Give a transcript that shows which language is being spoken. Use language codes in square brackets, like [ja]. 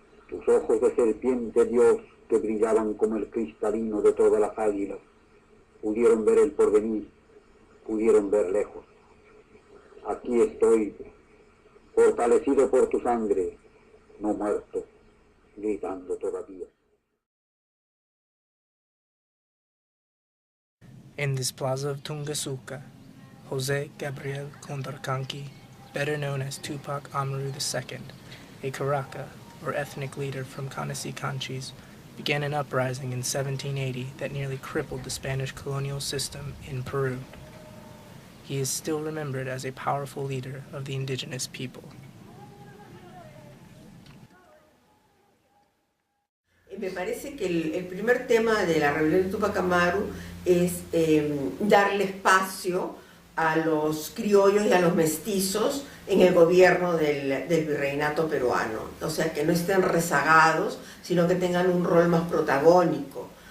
[es] Tus ojos de serpiente, Dios, que brillaban como el cristalino de todas las águilas, pudieron ver el porvenir, pudieron ver lejos. Aquí estoy, fortalecido por tu sangre, no muerto, gritando todavía. [en] In this plaza of Tungasuka, Jose Gabriel Condorcanqui, better known as Tupac Amaru II, a Caraca, or ethnic leader from Canachis, began an uprising in 1780 that nearly crippled the Spanish colonial system in Peru. He is still remembered as a powerful leader of the indigenous people. [es] Me parece que el primer tema de la rebelión de Tupac Amaru es darle espacio a los criollos y a los mestizos en el gobierno del virreinato peruano, o sea, que no estén rezagados, sino que tengan un rol más protagónico.